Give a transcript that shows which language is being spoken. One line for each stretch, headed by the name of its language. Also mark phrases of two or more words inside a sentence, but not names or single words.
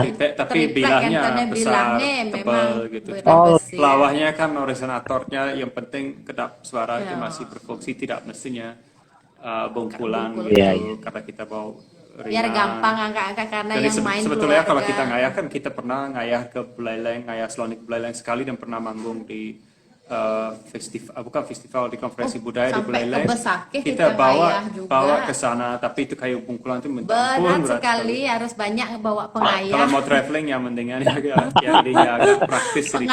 Indonesian: tapi bilahnya besar, tebal gitu. Pelawahnya kan resonatornya yang penting kedap suara itu masih berfungsi, tidak mestinya bongkulan gitu, karena kita bawa ringan. Biar gampang angkat-angkat karena jadi yang main sebetulnya keluarga. kalau kita ngayah kan kita pernah ngayah ke Buleleng, ngayah selonding Buleleng sekali dan pernah manggung di festival di konferensi budaya di Buleleng. Kita bawa ke sana, tapi itu kayu bungkulan itu berat sekali, harus banyak bawa pengayah. Kalau mau traveling ya mendingan agak praktis sedikit.